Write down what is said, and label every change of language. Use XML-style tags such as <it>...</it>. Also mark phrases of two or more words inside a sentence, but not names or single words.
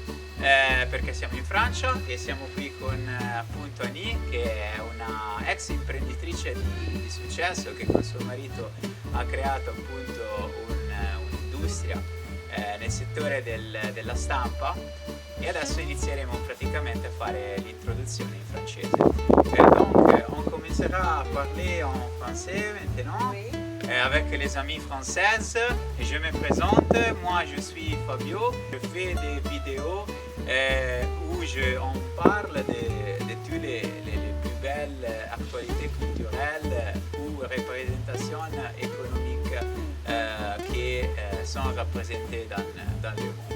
<it>Perché siamo in Francia e siamo qui con appunto Annie, che è una ex imprenditrice di successo che con suo marito ha creato appunto un'industria nel settore della stampa, e adesso inizieremo praticamente a fare l'introduzione in francese.</it> <fr>Donc on commencera à parler en français maintenant. Oui. Avec les amis françaises. Je me présente, moi je suis Fabio, je fais des vidéos où on parle de toutes les plus belles actualités culturelles ou représentations économiques qui sont représentées dans le monde.</fr>